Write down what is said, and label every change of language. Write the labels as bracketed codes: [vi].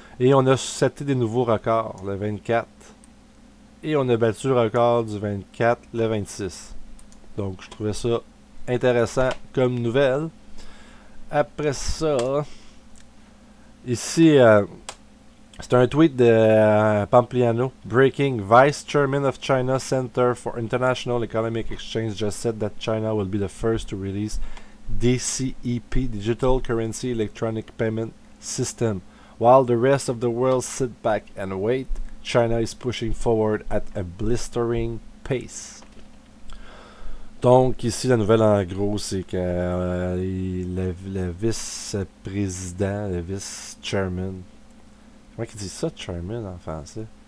[fr] Et on a seté des nouveaux records le 24. Et on a battu le record du 24 le 26. Donc je trouvais ça intéressant comme nouvelle. Après ça, ici, c'est un tweet de Pampliano. [en] Breaking, Vice Chairman of China Center for International Economic Exchange just said that China will be the first to release DCEP, Digital Currency Electronic Payment System. While the rest of the world sit back and wait, China is pushing forward at a blistering pace. [fr] Donc, ici, la nouvelle en gros, c'est que le vice-président, le vice-chairman, comment il dit ça, chairman en français?